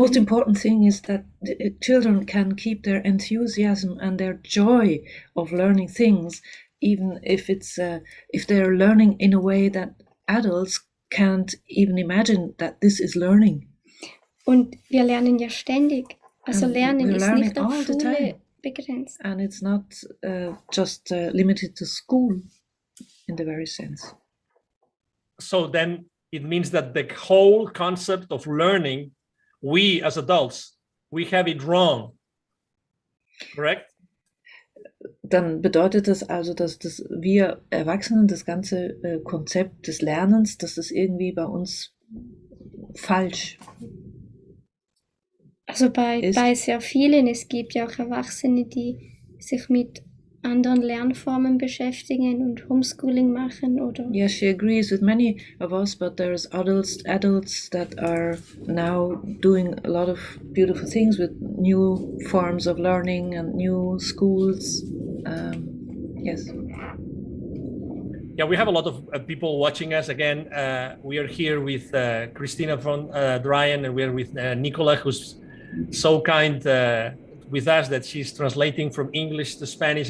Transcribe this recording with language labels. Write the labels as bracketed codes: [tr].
[en] The most important thing is that the children can keep their enthusiasm and their joy of learning things, even if if they're learning in a way that adults can't even imagine that this is learning. [de] Und wir lernen ja ständig. Also Lernen ist nicht auf Schule begrenzt. [en] And it's not just limited to school in the very sense. So then it means that the whole concept of learning, we as adults, we have it wrong. Correct? [de] Dann bedeutet das also, dass wir Erwachsenen das ganze Konzept des Lernens, dass das irgendwie bei uns falsch Also bei sehr vielen, es gibt ja auch Erwachsene, die sich mit anderen Lernformen beschäftigen und Homeschooling machen oder. [en] Yes, she agrees with many of us, but there's adults that are now doing a lot of beautiful things with new forms of learning and new schools. Yes. Yeah, we have a lot of people watching us. Again, we are here with Christina von Dreien, and we are with Nicola, who's so kind with us that she's translating from English to Spanish.